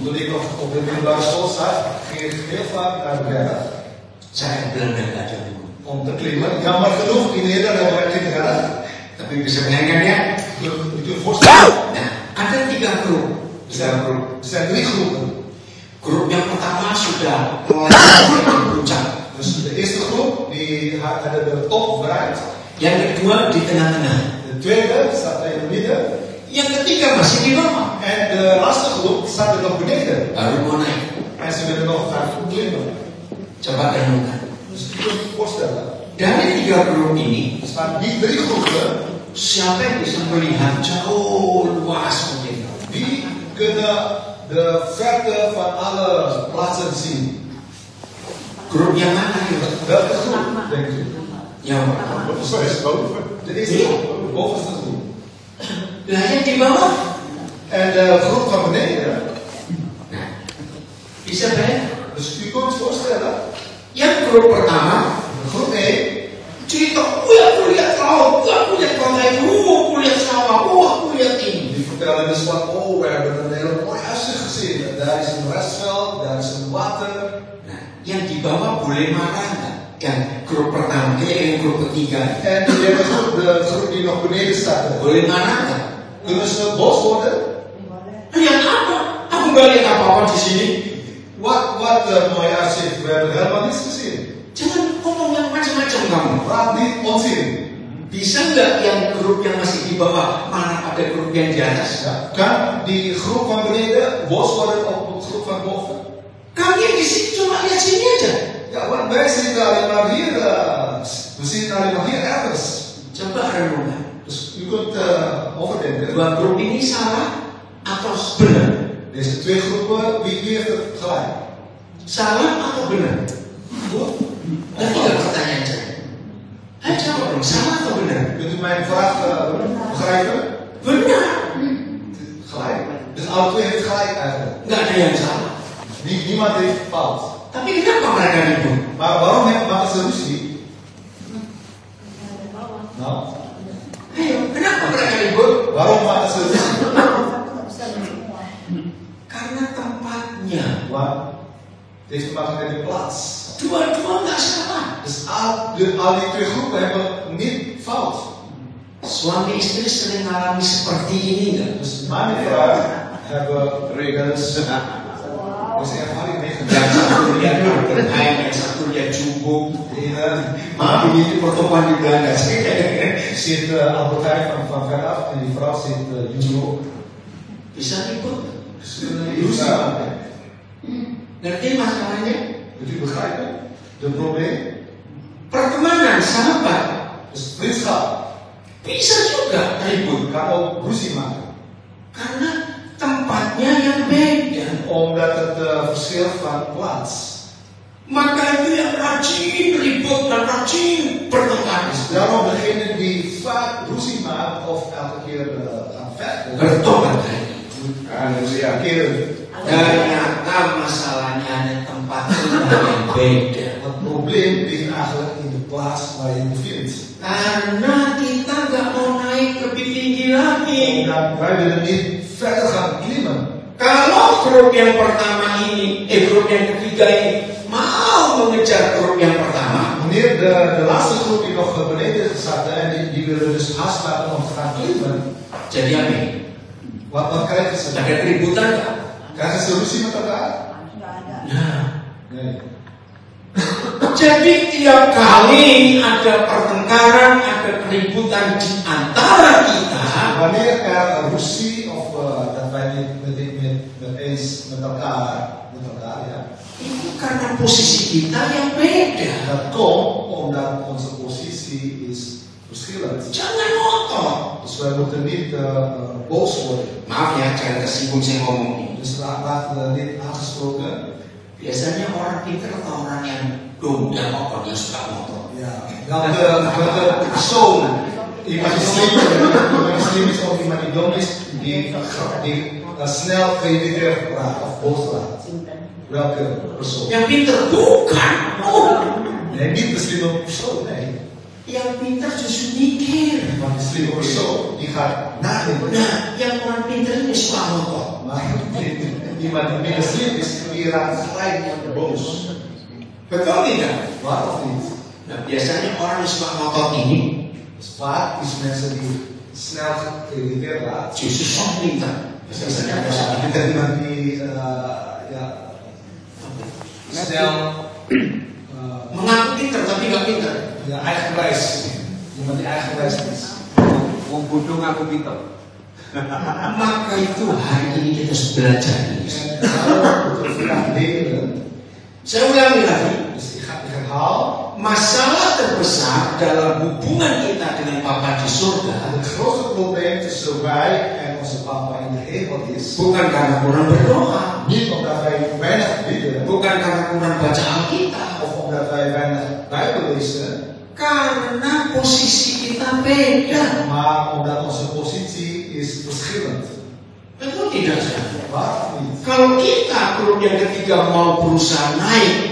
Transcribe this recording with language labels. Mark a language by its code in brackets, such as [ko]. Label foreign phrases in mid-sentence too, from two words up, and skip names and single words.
[nl] Toen ik nog op de middelbare school zat, ging ik heel vaak naar de berg. [id] Saya Belanda nggak ada gunung. [nl] Om te klimmen. Jammer genoeg in Nederland hebben wij niet gedaan. [id] Tapi bisa bayangkan ya. [nl] Je kunt voorstellen. [id] Nah, ada 3 grup. [nl] Er zijn 3 groepen. [id] Grup yang pertama sudah melewati puncak. [nl] Dus de eerste groep die hadden de top bereikt. [id] Yang kedua di tengah-tengah. [nl] De tweede staat in het midden. [id] Yang ketiga masih di bawah. [nl] En de laatste groep staat er nog beneden. [id] Baru mau naik. [nl] En ze willen nog gaan klimmen. [id] Coba renungkan. [nl] Dus je kunt je voorstellen. [id] Dari 3 grup ini, [nl] staan die 3 groepen. [id] Siapa yang bisa melihat jauh luas mungkin? [nl] Die kunnen de verte van alle plaatsen zien. [id] Grup yang mana ya? [nl] Welke groep, denk u? [id] Yang [nl] de eerste groep, de bovenste groep. [id] Nah, yang di bawah. [nl] En de groep van beneden. [id] Nah, bisa bayangkan? [nl] Dus u kunt je voorstellen. [id] Yang grup pertama, [nl] groep 1. [id] Cerita, aku lihat laut, aku lihat pantai, aku lihat sawah, aku lihat ini. [nl] Die vertellen dus van, oh, we hebben een hele mooi uitzicht gezien. Daar is een restveld, daar is een water. [id] Nah, yang di bawah boleh marah nggak? Yang grup pertama, yang grup ketiga. [nl] En de groep die nog beneden staat. [id] Boleh marah nggak? [nl] Kunnen ze boos worden? [id] Lihat apa? Aku nggak lihat apa-apa di sini. [nl] Wat mooi uitzicht, we hebben helemaal niets gezien. [id] Jangan ngomong yang macam-macam kamu. [nl] Praat niet onzin. [id] Bisa nggak yang grup yang masih di bawah marah pada grup yang di atas? [nl] Ja. Kan die groep van beneden boos worden op de groep van boven? [id] Kami di sini cuma lihat sini aja. [nl] Ja, want wij zitten alleen maar hier. We zitten alleen maar hier ergens. [id] Coba renungkan. [nl] Dus u kunt overdenken. [id] 2 grup ini salah atau benar? [nl] Deze 2 groepen, wie heeft het gelijk? [id] Salah atau benar? [nl] Goed. [id] Dan tinggal pertanyaan saya. Ayo jawab dong, salah atau benar? [nl] Kunt u mijn vraag begrijpen? [id] Benar. [nl] Gelijk. Dus alle 2 heeft gelijk eigenlijk. [id] Nggak ada yang salah. [nl] Niemand heeft fout. [id] Tapi kenapa mereka ribut? [nl] Maar waarom maken ze ruzie? Nou. [id] Ayo, kenapa mereka ribut? [nl] Waarom maken ze ruzie? [id] Karena tempatnya. [nl] Wat? Het heeft te maken met de plaats. [id] Dua-dua nggak salah. [nl] Dus al die twee groepen hebben niet fout. [id] Suami istri sering mengalami seperti ini nggak? [nl] Dus man en vrouw hebben regels. Dus ervaring meegemaakt. [id] Yang satu lihat Berkheim, yang satu lihat Jumbo. Maaf ini pertemuan di Belanda. [nl] Zit Albert Heijn van veraf en die vrouw zit Jumbo. [id] Bisa ribut. [nl] Ruzie maken. [id] Ngerti masalahnya? [nl] Kunt u begrijpen? De probleem? [id] Pertemanan, sahabat. [nl] Dus vriendschap [id] Bisa juga ribut. [nl] kan ook ruzie maken. [id] Karena tempatnya yang beda. [nl] Omdat het verschil van plaats. [id] Maka itu yang rajin ribut dan rajin bertengkar. [nl] Daarom degene die vaak ruzie maakt of elke keer gaan vechten. [id] Bertobat. [nl] Een keer. [id] Ternyata masalahnya ada tempat yang beda. [nl] Het probleem ligt eigenlijk in de plaats waar je bevindt. [id] Karena kita nggak mau naik lebih tinggi lagi. [nl] Omdat wij willen niet verder gaan klimmen. [id] Kalau grup yang pertama ini, grup yang ketiga ini mau mengejar grup yang pertama, [nl] Wanneer de laatste groep die nog beneden zat en die willen dus haast maken om te gaan klimmen. [id] jadi apa? [nl] Wat krijgen ze? [id] Ada keributan nggak? [nl] Krijgen ze ruzie met elkaar? [id] Nah, [nl] Nee. [id] jadi tiap kali ada pertengkaran, ada keributan di antara kita, [nl] Wanneer er ruzie of dat wij niet eens met elkaar ja. [id] itu karena posisi kita yang beda. [nl] Dat komt omdat onze positie is verschillend. [id] Jangan ngotot. [nl] Dus wij moeten niet boos worden. [id] Maaf ya, jangan tersinggung saya ngomong ini. [nl] Dus laat niet aangesproken. [id] Biasanya orang pintar atau orang yang dongdang apa yang suka ngotot. [nl] Ja, welke persoon, iemand die slim is of iemand die dom is, die snel geïrriteerd raakt of boos raakt. Welke persoon? [id] Yang pintar bukan. [nl] Nee, niet de slimme persoon, nee. [id] Yang pintar justru mikir. [nl] Want de slimme persoon, die gaat nadenken. [id] Nah, yang orang pintar ini suka ngotot. [nl] Maar iemand die minder slim is, die raakt gelijk boos. [id] Betul tidak? [nl] Waar of niet? [id] Nah, biasanya orang yang suka ngotot ini [nl] Dus vaak is mensen die snel geïrriteerd raakt. [id] justru sok pintar. Biasanya ada [nl] Iemand die snel [id] mengaku pintar tapi nggak pintar. [nl] ja, eigenwijs. Iemand die eigenwijs is. [jv] Wong bodoh ngaku pinter. [id] Maka itu hari ini kita harus belajar ini. [nl] En daarom moeten we vandaag leren. [id] Saya ulangi lagi. [nl] Dus ik herhaal. [id] Masalah terbesar dalam hubungan kita dengan Bapa di surga [nl] Het grootste probleem tussen wij en onze papa in de hemel is. [id] bukan karena kurang berdoa, [nl] Niet omdat wij weinig bidden. [id] bukan karena kurang baca Alkitab, [nl] Of omdat wij weinig Bijbel lezen. [id] karena posisi kita beda. [nl] Maar omdat onze positie is verschillend. [id] Betul tidak sih? [nl] Waarom niet? [id] Kalau kita grup yang ketiga mau berusaha naik